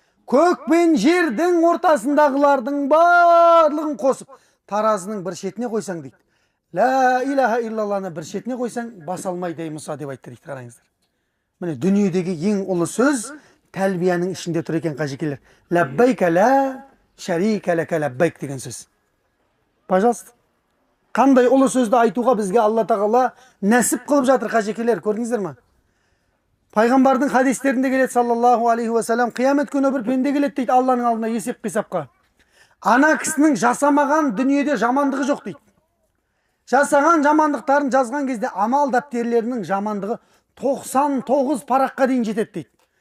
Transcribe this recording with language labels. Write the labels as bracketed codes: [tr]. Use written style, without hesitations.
[kk] Көк пен жердің ортасындағылардың барлығын қосып, таразының бір шетіне қойсаң дейді. Ла илаха иллалланы бір шетіне қойсаң, баса алмайды ей Мұса деп айтты дейді. Қараңыздар. Міне дүниедегі ең ұлы сөз тәлбияның ішінде тұр екен қажекелер. [ar] Лаббайка ла шарика лака лаббайк [kk] деген сөз. [ru] Пожалуйста. [kk] Қандай ұлы сөзді айтуға бізге Алла тағала нәсіп қылып жатыр қажекелер, көрдіңіздер ма? Пайғамбардың хадистерінде келеді [ar] саллаллаху алейхи вассалам: [kk] қиямет күні бір пенде келеді дейді Алланың алдына есеп қисапқа. Ана кісінің жасамаған дүниеде жамандығы жоқ дейді. Жасаған жамандықтарын жазған кезде амал дәптерлерінің жамандығы 99 параққа дейін жетеді дейді.